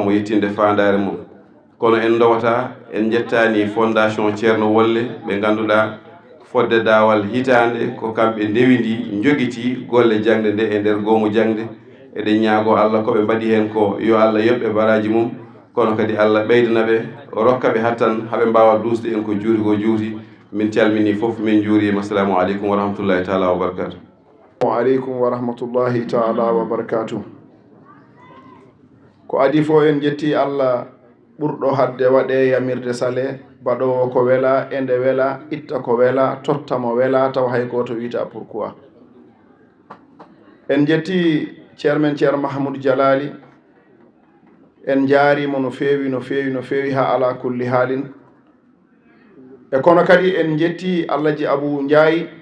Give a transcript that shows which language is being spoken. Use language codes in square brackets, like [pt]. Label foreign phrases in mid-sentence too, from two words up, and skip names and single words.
[ff] mo yettinde fandare mum kono en dowata en jettani fondation Ceerno Wolle ɓe ganduɗa fodde dawal hitande ko kamɓe ndewidi joguiti golle jangde nde e nder goomu jangde eɗen ñaago Allah koɓe mbaɗi hen ko yo Allah yoɓɓe baraji mum kono kadi Allah ɓeydanaɓe rokkaɓe hattan haɓe mbawa dusde en ko juuti ko juuti min calmini foof min juurima [ar] السلام عليكم ورحمة الله تعالى وبركاته عليكم ورحمة الله تعالى وبركاته [ff] ko adi fo en jetti Allah ɓurɗo hadde waɗe yamirde sale baɗowo ko wela ende wela itta ko wela totta mo wela taw hay goto wita pourquoi en jetti ceermen Ceerno Mahamoudou Jalali en jaarimo no feewi no feewi no feewi ha ala kulli haalin e kono kadi en jetti Alhaji Abou Ndiaye